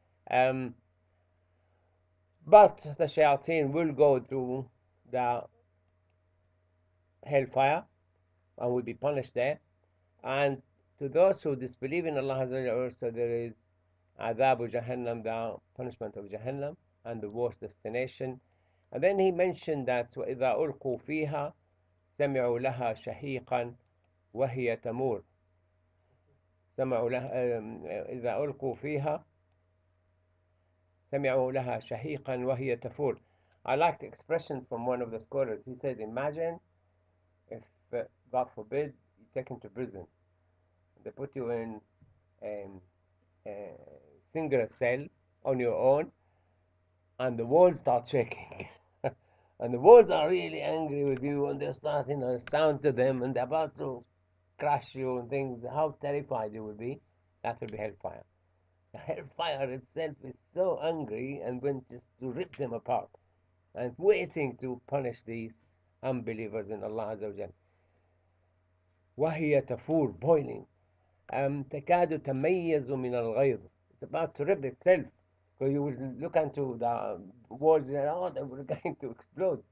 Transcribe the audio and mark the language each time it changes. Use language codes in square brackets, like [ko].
[en] Um, but the shayateen will go through the hellfire and will be punished there. And to those who disbelieve in Allah also there is Adhabu Jahannam, the punishment of Jahannam, and the worst destination. And then he mentioned that [ar] وَإِذَا أُلْقُوا فِيهَا سَمِعُوا لَهَا شَهِيقًا وَهِيَ تَمُورُ. سمعوا لها إذا ألقوا فيها سمعوا لها شهيقا وهي تفور. [en] I like the expression from one of the scholars. He said, imagine if, God forbid, you're taken to prison. They put you in a single cell on your own, and the walls start shaking. And the walls are really angry with you, and they're starting to sound to them, and they're about to crush you and things. How terrified you will be. That will be hellfire. The hellfire itself is so angry and went just to rip them apart and waiting to punish these unbelievers in Allah Azza wa Jal. [ar] وهي تفور, [en] boiling. [ar] تكاد تميز من الغيظ. [en] It's about to rip itself. So you will look into the walls and they were going to explode.